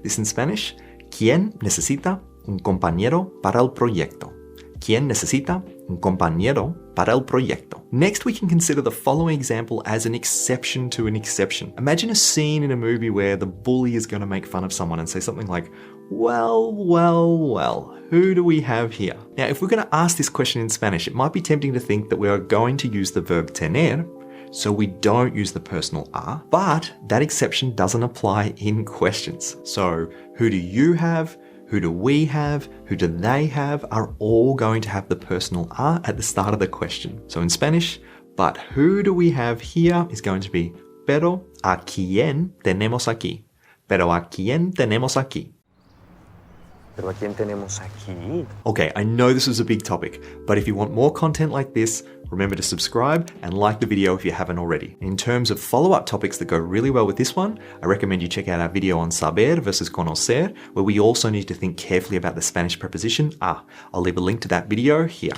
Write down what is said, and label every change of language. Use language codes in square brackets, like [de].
[en] This in Spanish. [es] ¿Quién necesita un compañero para el proyecto? ¿Quién necesita un compañero para el proyecto? [en] Next, we can consider the following example as an exception to an exception. Imagine a scene in a movie where the bully is going to make fun of someone and say something like, well, who do we have here? Now, if we're going to ask this question in Spanish, it might be tempting to think that we are going to use the verb tener, so we don't use the personal a, but that exception doesn't apply in questions. So who do you have? Who do we have? Who do they have? Are all going to have the personal a at the start of the question. So in Spanish, but who do we have here is going to be, [es] pero a quién tenemos aquí? Pero a quién tenemos aquí? Pero ¿a quién tenemos aquí? [en] Okay, I know this was a big topic, but if you want more content like this, remember to subscribe and like the video if you haven't already. In terms of follow-up topics that go really well with this one, I recommend you check out our video on saber versus conocer, where we also need to think carefully about the Spanish preposition a. I'll leave a link to that video here.